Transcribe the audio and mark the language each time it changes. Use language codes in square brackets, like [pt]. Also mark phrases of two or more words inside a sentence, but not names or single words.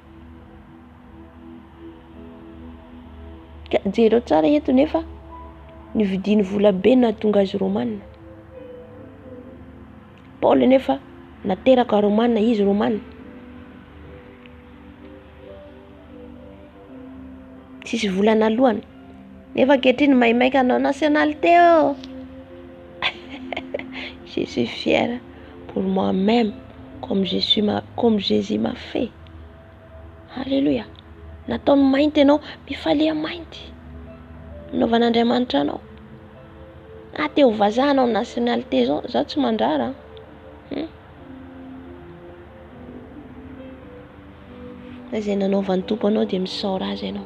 [mg] Jereo tsara eto nefa nividiny vola be nahatonga azy Romanina. Paul nefa nateraka Romanina, izy Romanina. Tsisy volana alohany. Nefa ankehitriny maimaika anao nationalité oh. [fr] Je suis fière pour moi-même comme Jésus m'a fait. Alléluia. [mg] Nataony mainty ianao, mifalia mainty. Novan'Andriamanitra anao. Te ho vazaha anao nationalité zao, za tsy mandrara. Izay nanaovan'ny tompo anao dia misaora azy ianao.